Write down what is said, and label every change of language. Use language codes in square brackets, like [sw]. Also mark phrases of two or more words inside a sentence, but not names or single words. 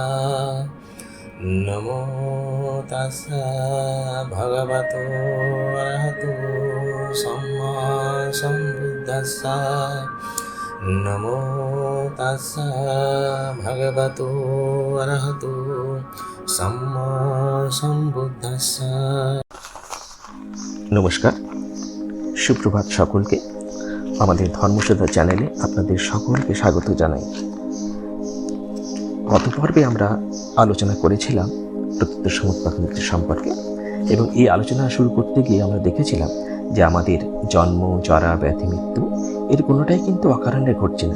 [pi] নমো তাস্সা ভগবতো অরহতো সম্মা সম্বুদ্ধাস্সা। নমো তাস্সা ভগবতো অরহতো সম্মা সম্বুদ্ধাস্সা। [bn] নমস্কার, সুপ্রভাত সকলকে। আমাদের ধর্মসুধা চ্যানেলে আপনাদের সকলকে স্বাগত জানাই। গত পর্বে আমরা আলোচনা করেছিলাম প্রকৃত সমুৎপাত মৃত্যু সম্পর্কে, এবং এই আলোচনা শুরু করতে গিয়ে আমরা দেখেছিলাম যে আমাদের জন্ম, জরা, ব্যাধি, মৃত্যু এর কোনোটাই কিন্তু অকারণে ঘটছে না।